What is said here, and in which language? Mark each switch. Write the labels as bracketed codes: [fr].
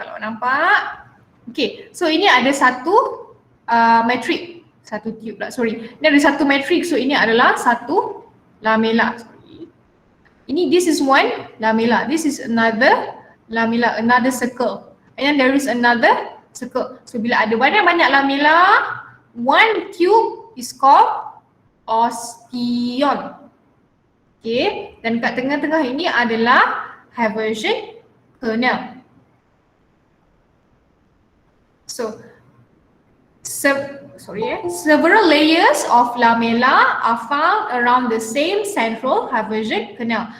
[ms] Kalau nampak. Okay, so ini ada satu matrix, satu tube lah, sorry. Ini ada satu matrix, so ini adalah satu lamella. [en] Ini, this is one lamella, this is another lamella, another circle. And then there is another circle. [ms] So bila ada banyak-banyak lamella, [en] one tube is called osteon. [ms] Okay, dan kat tengah-tengah ini adalah Haversian kernel. [en] So several layers of lamella are found around the same central Haversian kernel.